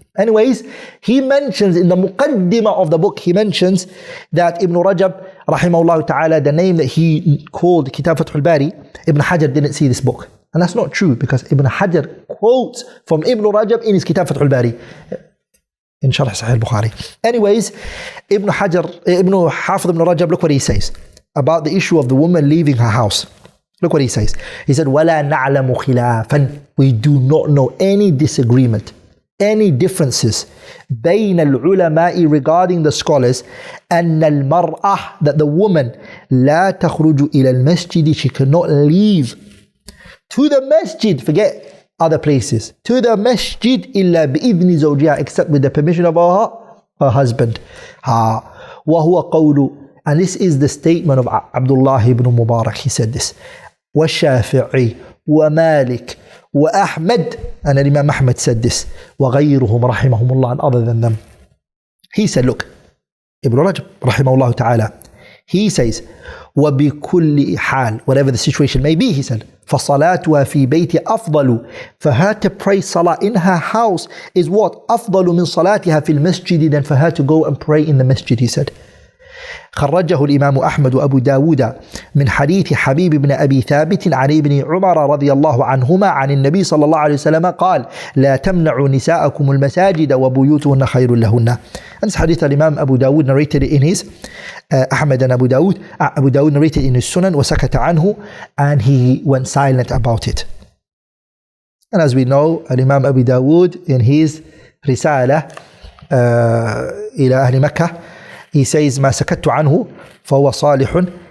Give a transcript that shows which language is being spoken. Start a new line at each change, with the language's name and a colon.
English: Anyways, he mentions in the muqaddimah of the book, he mentions that Ibn Rajab, rahimahullah ta'ala, the name that he called Kitab Fathul Bari, Ibn Hajar didn't see this book. And that's not true because Ibn Hajar quotes from Ibn Rajab in his Kitab Fathul Bari, in Sharh Sahih al-Bukhari. Anyways, Ibn Hafidh Ibn Rajab, look what he says about the issue of the woman leaving her house. Look what he says. He said,
Arabic: وَلَا نَعْلَمُ خِلَافًا.
English: We do not know any disagreement, any differences
Arabic: بين العلماء
English: regarding the scholars
Arabic: أن المرأة,
English: that the woman
Arabic: لا تخرج إلى المسجد,
English: she cannot leave to the masjid, forget other places, to the masjid
Arabic: إلا بإذن زوجها,
English: except with the permission of her husband.
Arabic: وهو قول,
English: and this is the statement of Abdullah ibn Mubarak. He said this,
Arabic: والشافعي ومالك وأحمد,
English: and Imam Ahmad said this,
Arabic: وغيرهم رحمهم الله,
English: and other than them. He said, look, Ibn Rajab rahimahullah ta'ala, he says,
Arabic: وبكل حال,
English: whatever the situation may be, he said,
Arabic: فصلاتها في بيت أفضل,
English: for her to pray salah in her house is what?
Arabic: أفضل من صلاتها في المسجد,
English: than for her to go and pray in the masjid, he said.
Arabic: خرجه الإمام أحمد وأبو داود من حديث حبيب بن أبي ثابت عن ابن عمر رضي الله عنهما عن النبي صلى الله عليه وسلم قال لا تمنعوا نساءكم المساجد وبيوتهن خير لهن.
English: And this hadith Imam Abu Dawud narrated in his Ahmad and Abu Dawud narrated in his Sunan
Arabic: وسكت عنه,
English: and he went silent about it. And as we know, Imam Abu Dawud in his
Arabic: رسالة إلى أهل مكة,
English: he says
Arabic: ما سكت عنه فهو صالح.